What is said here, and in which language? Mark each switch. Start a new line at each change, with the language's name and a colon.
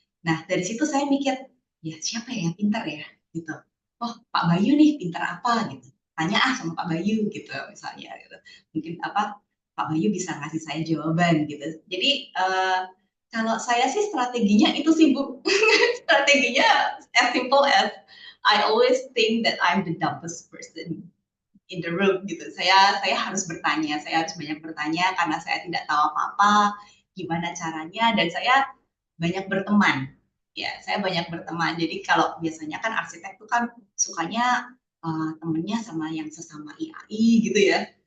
Indonesian: Nah dari situ saya mikir, ya siapa ya yang pintar ya gitu. Oh Pak Bayu nih pintar apa gitu. Tanya sama Pak Bayu gitu misalnya gitu. Mungkin apa Pak Bayu bisa ngasih saya jawaban gitu. Jadi kalau saya sih strateginya itu sih Bu. Strateginya
English: as simple as I always think that I'm the dumbest person in the room
Indonesian: gitu. Saya harus bertanya, saya harus banyak bertanya karena saya tidak tahu apa-apa, gimana caranya, dan saya banyak berteman. Ya, saya banyak berteman. Jadi kalau biasanya kan arsitek itu kan sukanya temennya sama yang sesama IAI gitu ya.